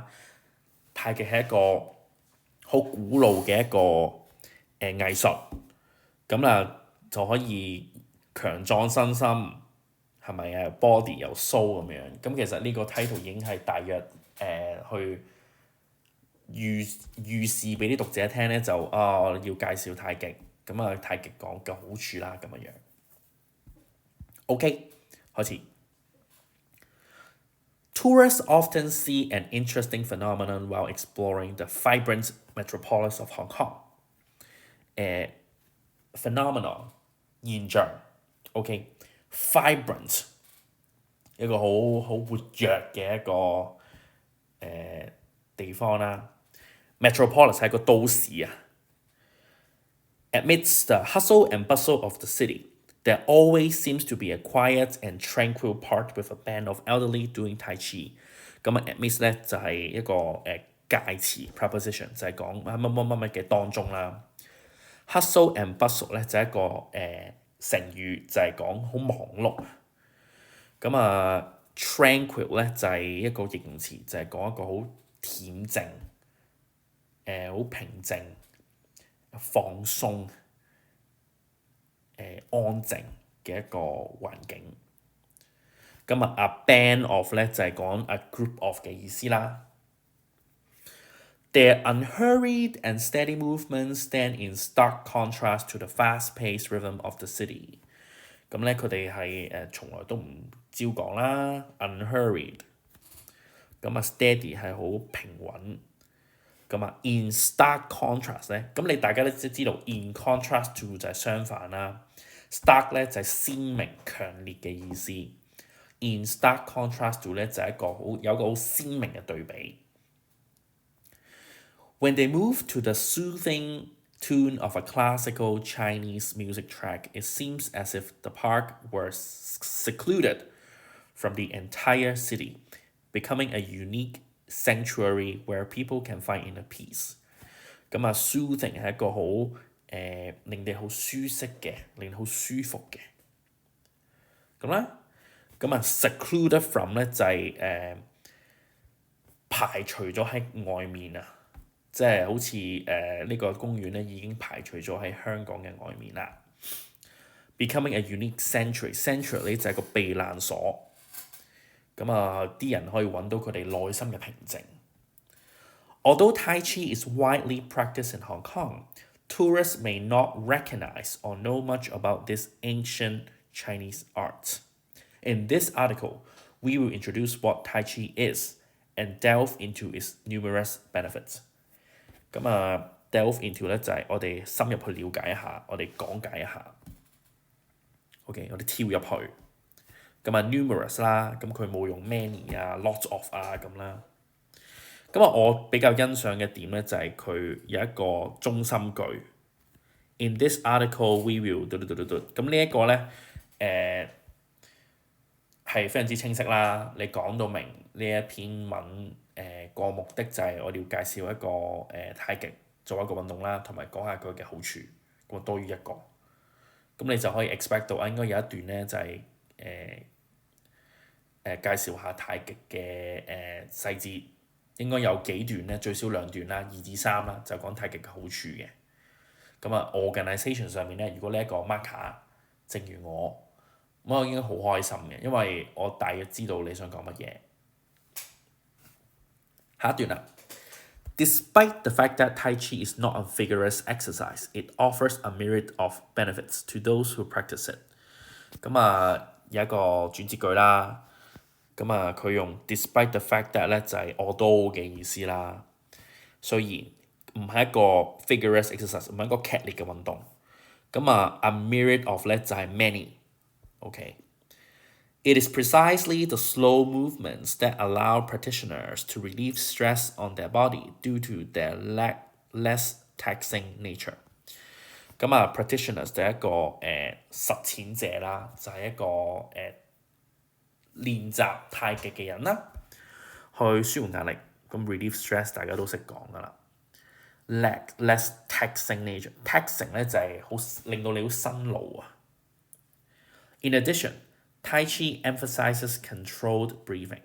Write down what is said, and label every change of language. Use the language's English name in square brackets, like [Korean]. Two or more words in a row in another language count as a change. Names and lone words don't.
[Cantonese] 太極係一個好古老嘅一個藝術，咁就可以強壯身心，係咪啊？body 又 soul 咁樣。咁其實呢個 title 已經係大約去預示俾啲讀者聽咧，就要介紹太極，咁太極講嘅好處啦，咁樣。OK， 開始。 [English] Tourists often see an interesting phenomenon while exploring the vibrant metropolis of Hong Kong. Phenomenon 現象 ，OK，vibrant [Cantonese] 一個好活躍嘅一個地方啦。 [English] Metropolis [Cantonese] 係一個都市啊。 [English] Amidst the hustle and bustle of the city, there always seems to be a quiet and tranquil part with a band of elderly doing tai chi。 [Cantonese] 咁amidst 咧就係一個介詞 preposition， 就係講乜乜嘅當中啦。 [English] Hustle and bustle [Cantonese] 咧就係一個成語，就係講好忙碌。咁tranquil 咧就係一個形容詞，就係講一個好恬靜、好平靜、放鬆、安靜嘅一個環境。 [English] A band of [Cantonese] 咧就係講 [English] a group of [Cantonese] 嘅意思啦。 [English] Their unhurried and steady movements stand in stark contrast to the fast-paced rhythm of the city。 [Cantonese] 咁咧佢哋係從來都唔照講啦 ，unhurried。steady 係好平穩。 [English] in stark contrast [Cantonese] 咧，咁你大家都知道 [English] in contrast to [Cantonese] 就係相反啦。stark 咧就係鮮明、強烈嘅意思。 [English] in stark contrast to [Cantonese] 咧就係有一個好鮮明嘅對比。 [English] When they move to the soothing tune of a classical Chinese music track, it seems as if the park were secluded from the entire city, becoming a unique sanctuary where people can find inner peace。soothing [Cantonese] 係一個好令你好舒適嘅，令你好舒服嘅。 [English] secluded from [Cantonese] 咧就係排除咗喺外面啊。即係好似呢個公園咧已經排除咗喺香港嘅外面啦。 [English] Becoming a unique sanctuary [Cantonese] 就係個避難所。啲人可以揾到佢哋內心嘅平靜。 [English] Although Tai Chi is widely practiced in Hong Kong, tourists may not recognize or know much about this ancient Chinese art. In this article, we will introduce what Tai Chi is and delve into its numerous benefits。delve into [Cantonese] 咧就係我哋深入去了解一下，我哋講解一下。 [English] OK， [Cantonese] 我哋跳入去。 [English] numerous [Cantonese] 啦，咁佢冇用 [English] many 啊、 lots of 啊咁啦。 [Cantonese] 我比較欣賞嘅點咧就係佢有一個中心句。 [English] In this article, we will [Cantonese] 咁呢一個咧係非常之清晰啦。你講到明呢一篇文。個目的就係我哋要介紹一個太極作為一個運動啦，同埋講下佢嘅好處，咁多於一個。咁你就可以 expect 到應該有一段咧就係介紹下太極嘅細節，應該有幾段咧，最少2段啦，2至3啦，就講太極嘅好處嘅。organisation 上面咧，如果呢一個 marker， 正如我已經好開心嘅，因為我大約知道你想講乜嘢。下一段啦。 [English] Despite the fact that Tai Chi is not a vigorous exercise, it offers a myriad of benefits to those who practice it。 [Cantonese] 有一個轉折句啦。佢用 [English] despite the fact that [Cantonese] 咧就係although嘅意思啦。雖然唔係一個 [English] vigorous exercise， [Cantonese] 唔係一個劇烈嘅運動。 [English] a myriad of [Cantonese] 咧就係 [English] many。OK。It is precisely the slow movements that allow practitioners to relieve stress on their body due to their less taxing nature。 [Cantonese] 咁啊 practitioners 就係一個實踐者啦，就係、一個練習太極嘅人啦，去舒緩壓力。咁 [English] relieve stress [Cantonese] 大家都識講噶啦。 [English] less taxing nature， [Cantonese] taxing 咧就係令到你好辛勞啊。 [English] In addition, Tai Chi emphasizes controlled breathing.